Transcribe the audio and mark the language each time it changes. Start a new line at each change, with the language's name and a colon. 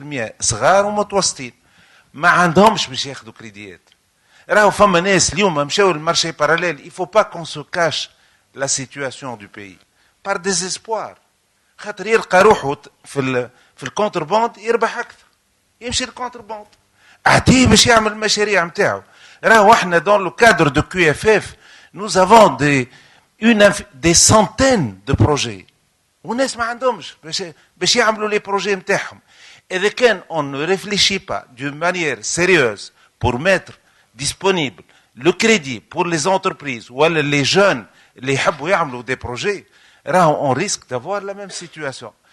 Arabic: 85% صغار ومتوسطين ما عندهمش باش ياخذوا كريديات. راهو فما ناس اليوم مشاو للمارشي باراليل.
French: il faut pas qu'on se cache la situation du pays par désespoir.
Arabic: خاطر يلقى روحه في الكونترباند يربح اكثر يمشي للكونترباند. اعطيه باش يعمل المشاريع نتاعو. راهو احنا
French: dans le cadre de QFF nous avons des centaines de projets
Arabic: والناس ما عندهمش باش يعملوا
French: les projets نتاعهم. إذا كان on ne réfléchit pas d'une manière sérieuse pour mettre disponible le crédit pour les entreprises ou les jeunes
Arabic: اللي يحبوا يعملوا
French: des projets, راهو on risque d'avoir la même situation.